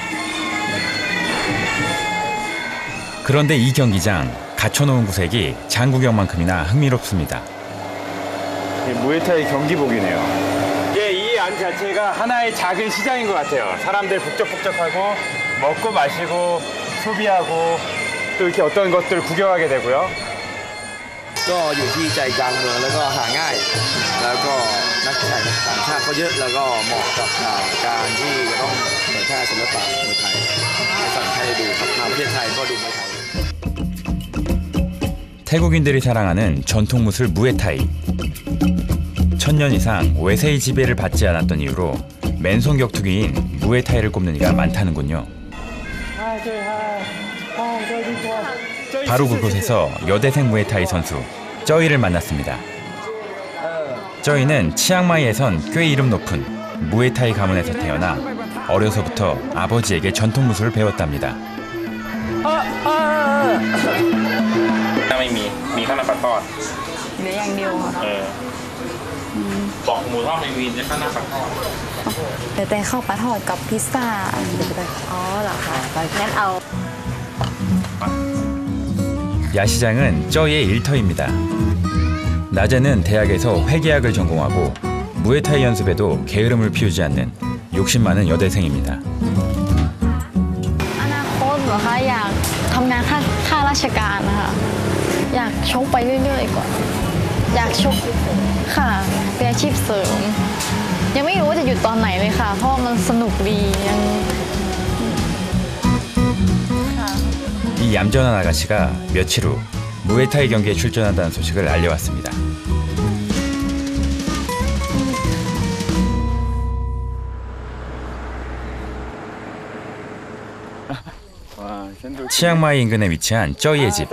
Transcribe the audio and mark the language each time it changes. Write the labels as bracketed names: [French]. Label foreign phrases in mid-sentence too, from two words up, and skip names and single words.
[Korean] 그런데 이 경기장 갖춰놓은 구색이 장구경만큼이나 흥미롭습니다. 무에타이 경기복이네요. 이게 이 안 자체가 하나의 작은 시장인 것 같아요. 사람들 북적북적하고 먹고 마시고 소비하고 또 이렇게 어떤 것들을 구경하게 되고요. [Thai] ก็อยู่ที่ใจกลางเมืองแล้วก็หาง่ายแล้วก็นักแข่งต่างชาติก็เยอะแล้วก็เหมาะกับการที่จะต้องเผยแพร่ศิลปะมวยไทยให้ฝั่งไทยดูครับมาประเทศไทยก็ดูมวยไทย [Korean] 태국인들이 사랑하는 전통 무술 무에타이. 천년 이상 외세의 지배를 받지 않았던 이유로 맨손 격투기인 무에타이를 꼽는 이가 많다는군요. 바로 그곳에서 여대생 무에타이 선수 쩌이를 만났습니다. 쩌이는 치앙마이에선 꽤 이름 높은 무에타이 가문에서 태어나 어려서부터 아버지에게 전통 무술을 배웠답니다. [Thai] ไม่มีข้าวหน้าปลาทอด เหลืออย่างเดียวค่ะ ปอกหมูทอดไม่มีในข้าวหน้าปลาทอด แต่ข้าวปลาทอดกับพิซซ่าอ๋อเหรอคะงั้นเอา [Korean] 야시장은 쩌이의 일터입니다. 낮에는 대학에서 회계학을 전공하고 무에타이 연습에도 게으름을 피우지 않는 욕심 많은 여대생입니다. [Thai] อนาคตเหรอคะอยากทำงานข้าราชการนะคะอยากชกไปเรื่อยๆก่อนอยากชกค่ะเป็นอาชีพเสริมยังไม่รู้ว่าจะหยุดตอนไหนเลยค่ะเพราะมันสนุกดียัง [Korean] 이 얌전한 아가씨가 며칠 후 무에타이 경기에 출전한다는 소식을 알려왔습니다. 치앙마이 인근에 위치한 쩌이의 집.